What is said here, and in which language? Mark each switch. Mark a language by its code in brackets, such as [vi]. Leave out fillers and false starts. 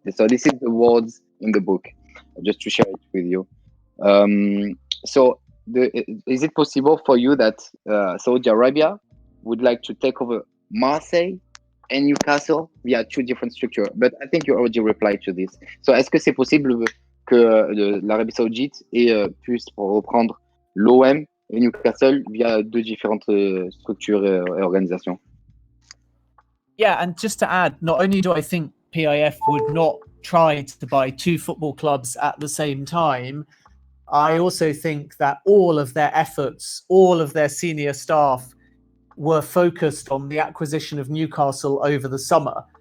[en] So this is the words in the book, just to share it with you. So is it possible for you that Saudi Arabia would like to take over Marseille and Newcastle via two different structures? But I think you already replied to this. [fr] So est-ce que c'est possible que l'Arabie Saoudite puisse reprendre l'OM et Newcastle via deux différentes structures et organisations? [en] Yeah, and just to add, not only do I think PIF would not try to buy two football clubs at the same time, I also think that all of their efforts, all of their senior staff were focused on the acquisition of Newcastle over the summer.